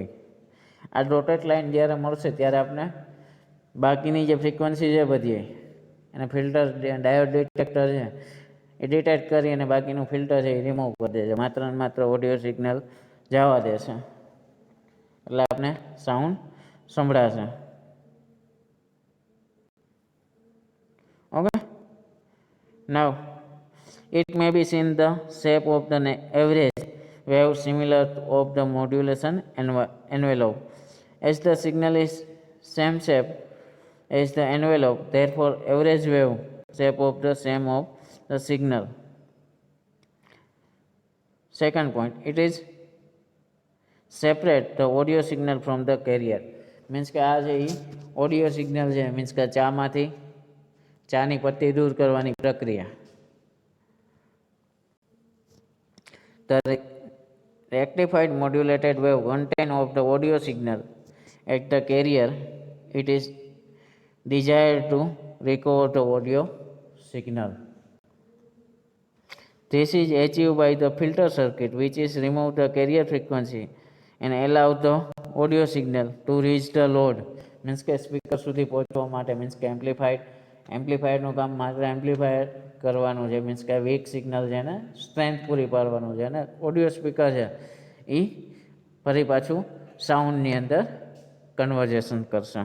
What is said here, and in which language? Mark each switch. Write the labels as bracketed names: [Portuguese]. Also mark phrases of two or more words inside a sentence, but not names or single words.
[Gujarati] આ ડોટેડ લાઇન જ્યારે મળશે ત્યારે આપણે બાકીની જે ફ્રીક્વન્સી છે બધી એને [English] filter diode detector [Gujarati] છે એ ડિટેક્ટ કરી અને બાકીનું ફિલ્ટર છે એ રિમૂવ કરી દેશે, માત્ર ને માત્ર [English] audio signal [Gujarati] જવા દેશે એટલે આપણે સાઉન્ડ સંભળાશે. ઓકે, [English] now it may be seen the shape of the average wave similar of the modulation envelope. As the signal is same shape as the envelope, therefore average wave shape of the same of the signal. Second point, it is separate the audio signal from the carrier. [Gujarati] મીન્સ કે આ છે એ [English] audio signal [Gujarati] છે, મીન્સ કે ચામાંથી ચાની પત્તી દૂર કરવાની પ્રક્રિયા. [English] The rectified modulated wave content of the audio signal at the carrier, it is desired to recover the audio signal. This is achieved by the filter circuit, which is remove the carrier frequency and allow the audio signal to reach the load. [Gujarati] મીન્સ કે સ્પીકર સુધી પહોંચવા માટે, મીન્સ કે એમ્પ્લીફાયરનું કામ માત્ર એમ્પ્લીફાયર કરવાનું છે, મીન્સ કે [English] weak signal [Gujarati] છે ને સ્ટ્રેન્થ પૂરી પાડવાનું છે, અને [English] audio speaker [Gujarati] છે એ ફરી પાછું સાઉન્ડની અંદર કન્વર્ઝેશન કરશે.